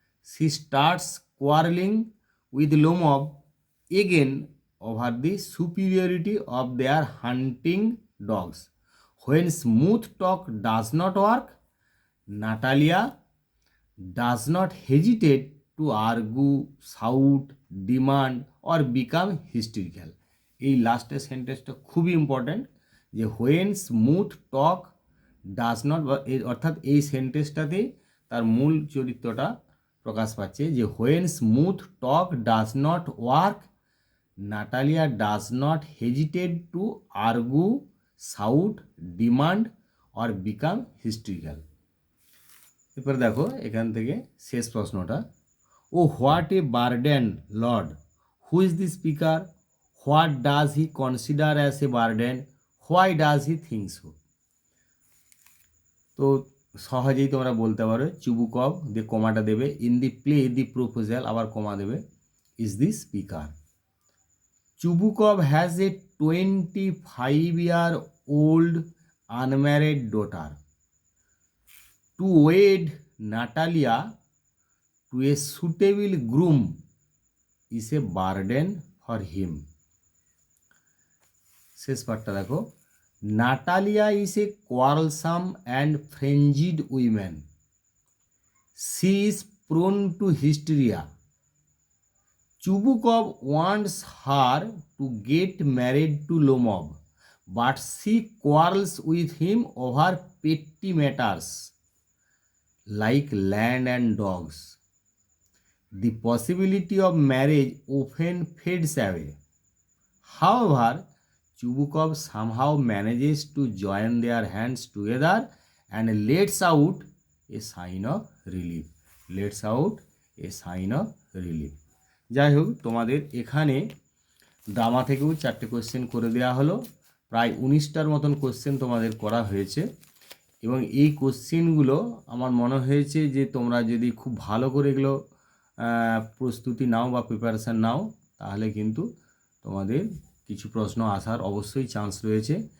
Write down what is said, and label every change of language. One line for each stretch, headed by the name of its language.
English: She starts quarreling with Lomov again over the superiority of their hunting dogs. When smooth talk does not work, Natalia does not hesitate to argue, shout, demand or become hysterical.
Bangla: এই লাস্টের সেন্টেন্সটা খুবই important,
English: যে when smooth talk does not,
Bangla: অর্থাৎ এই সেন্টেন্সটাতেই তার মূল চরিত্রটা প্রকাশ পাচ্ছে,
English: যে when smooth talk does not work, Natalia does not hesitate to argue, shout, demand or become hysterical.
Bangla: এরপরে দেখো এখান থেকে শেষ প্রশ্নটা,
English: Oh what a burden lord, who is the speaker, what does he consider as a burden, why does he think so.
Bangla: তো সহজেই তোমরা বলতে পারো, চুবুকভ দিয়ে কমাটা দেবে,
English: in the play the proposal,
Bangla: আবার কমা দেবে,
English: Is the speaker. Chubukov has a 25-year-old unmarried daughter. To wed Natalia to a suitable groom is a burden for him.
Bangla: শেষ পার্টটা দেখো,
English: Natalia is a quarrelsome and frenzied woman. She is prone to hysteria. Chubukov wants her to get married to Lomov, but she quarrels with him over petty matters like land and dogs. The possibility of marriage often fades away. However, Chubukov somehow manages to join their hands together and lets out a sign of relief. Lets out a sign of relief.
Bangla: যাই হোক, তোমাদের এখানে drama থেকেও 4টে question করে দেওয়া হলো। প্রায় 19টার মতন কোশ্চেন তোমাদের করা হয়েছে এবং এই কোশ্চেনগুলো আমার মনে হয়েছে যে তোমরা যদি খুব ভালো করে এগুলো প্রস্তুতি নাও বা প্রিপারেশান নাও, তাহলে কিন্তু তোমাদের কিছু প্রশ্ন আসার অবশ্যই চান্স রয়েছে।